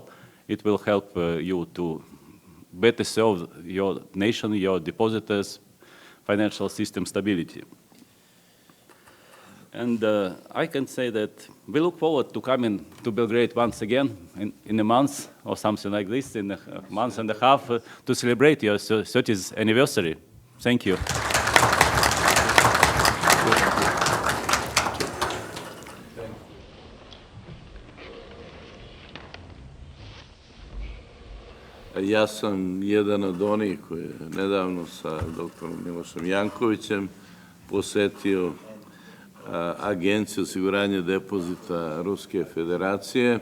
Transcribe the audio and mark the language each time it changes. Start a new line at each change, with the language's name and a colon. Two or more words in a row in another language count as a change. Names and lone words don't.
English: It will help you to better serve your nation, your depositors, financial system stability. And I can say that we look forward to coming to Belgrade once again in a month or something like this, in a month and a half, to celebrate your 30th anniversary. Thank you.
Serbian: Ja sam jedan od onih koji je nedavno sa doktorom Milošem Jankovićem posetio Agenciju osiguranja depozita Ruske Federacije.